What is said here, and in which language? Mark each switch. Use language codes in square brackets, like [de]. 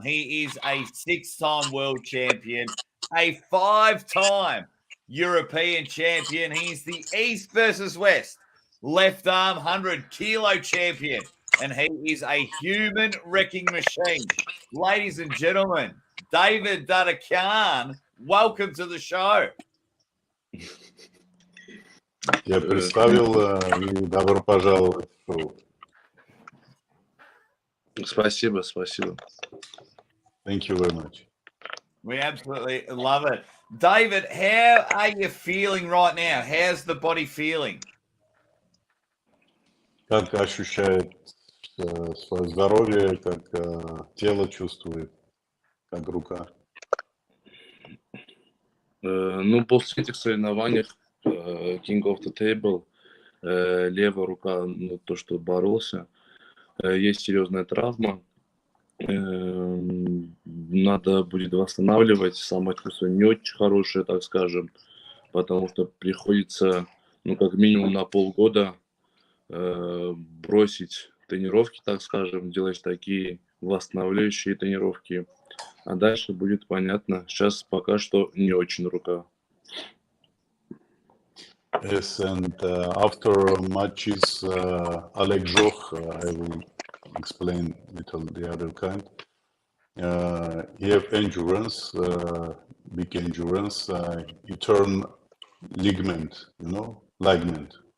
[en] He is a 6-time world champion, a 5-time European champion. He's the East versus West left arm 100 kilo champion. And he is a human wrecking machine. Ladies and gentlemen, Davit Dadikyan, welcome to the show. [ru] Я представил и добро пожаловать в шоу. Спасибо. [en] Thank you very much. We absolutely love it. David, how are you feeling right now? How's the body feeling? [ru] Как ощущает свое здоровье, как тело чувствует, как рука? Ну, после этих соревнований King of the Table, левая рука, ну, то, что боролся, есть серьезная травма. Надо будет восстанавливать. Самочувствие не очень хорошее, так скажем, потому что приходится, ну, как минимум на полгода бросить тренировки, так скажем, делать такие восстанавливающие тренировки. А дальше будет понятно. Сейчас пока что не очень рука. [en] Yes, and after matches, Oleg Zhokh, I will explain little the other kind. He have endurance, big endurance. He turn ligament, ligament.